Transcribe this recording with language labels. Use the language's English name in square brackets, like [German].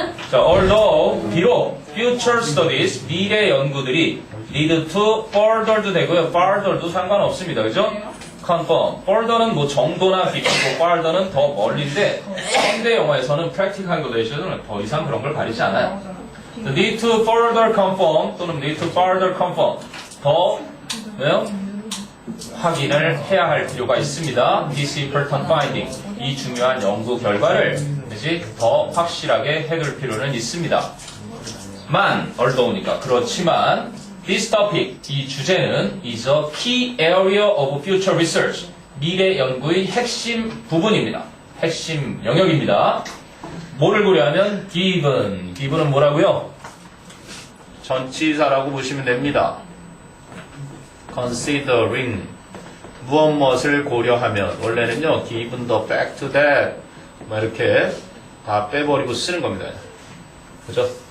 [Korean] 자, although, 비록, [English] future studies, [Korean] 미래 연구들이 [English] lead to further [Korean] 도 되고요. farther도 상관없습니다. 그죠? confirm. further는 뭐 정도나 깊고, farther는 더 멀리인데, 현대 영화에서는 [English] practical calculation [Korean] 은 더 이상 그런 걸 가리지 않아요. [English] So need to further confirm [Korean] 또는 [English] need to further confirm. [Korean] 더, 왜요? 확인을 해야 할 필요가 있습니다. [English] This important finding. [Korean] 이 중요한 연구 결과를 이제 더 확실하게 해둘 필요는 있습니다. [English] although니까 그렇지만 this topic, [Korean] 이 주제는 [English] is a key area of future research. [Korean] 미래 연구의 핵심 부분입니다. 핵심 영역입니다. 뭐를 고려하면 given은 뭐라고요? 전치사라고 보시면 됩니다. considering 무엇을 고려하면 원래는요 [English] given the fact that [Korean] 뭐 이렇게 다 빼버리고 쓰는 겁니다. 그죠?